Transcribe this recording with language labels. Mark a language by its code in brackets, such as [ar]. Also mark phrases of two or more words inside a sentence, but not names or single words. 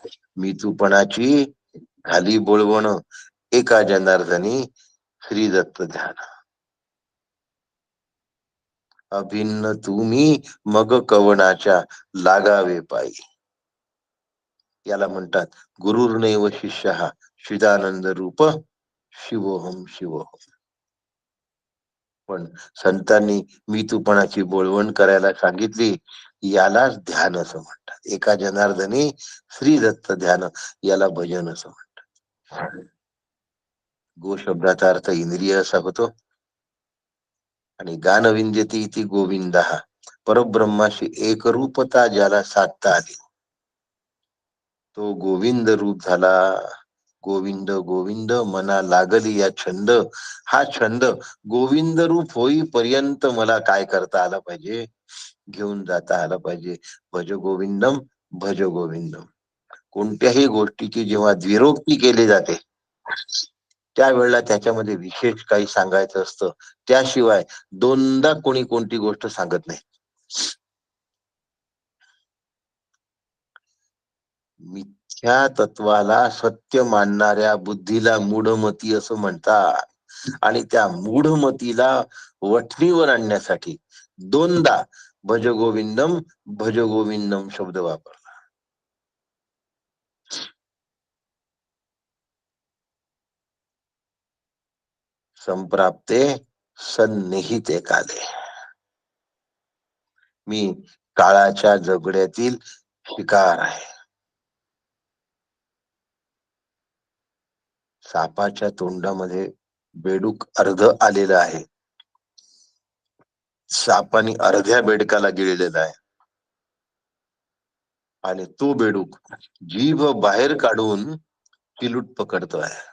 [mr] मी तूपणाची झाली बोलवण, एका जनार्दनी श्री दत्त ध्यान. अभिन्न तुम्ही मग कवनाच्या लागावे पायी. याला म्हणतात [sa] गुरुर्नैव शिष्यः चिदानंद रूप शिवोहम शिवोहम. [mr] पण संतांनी मी तूपणाची बोलवण करायला सांगितली, यालाच ध्यान असं म्हणतात. एका जनार्दनी श्री दत्त ध्यान, याला भजन असं म्हणतात. गो शब्दाचा अर्थ इंद्रिय असा होतो. आणि [sa] गानविंद्यती इति गोविंदा, [mr] परब्रह्माशी एकरूपता ज्याला साधता आली तो गोविंद रूप झाला. गोविंद गोविंद मना लागली या छंद. हा छंद गोविंद रूप होईपर्यंत मला काय करता आलं पाहिजे, घेऊन जाता आलं पाहिजे. [sa] भज गोविंदम भज गोविंदम. [mr] कोणत्याही गोष्टीची जेव्हा द्विरोक्ती केली जाते त्यावेळेला त्याच्यामध्ये विशेष काही सांगायचं असतं. त्याशिवाय दोनदा कोणी कोणती गोष्ट सांगत नाही. मिथ्या तत्वाला सत्य मानणाऱ्या बुद्धीला मूढमती असं म्हणतात. आणि त्या मूढमतीला वठणीवर आणण्यासाठी दोनदा [sa] भज गोविंदम [mr] शब्द वापरला. [sa] संप्राप्ते सन्निहिते काले. [mr] मी काळाच्या जबड्यातील शिकार आहे. सापाच्या तोंडामध्ये बेडूक अर्ध आलेलं आहे. सापाने अर्ध्या बेडकाला गिळलेला आहे आणि तो बेडूक जीभ बाहेर काढून चिलूट पकडतोय.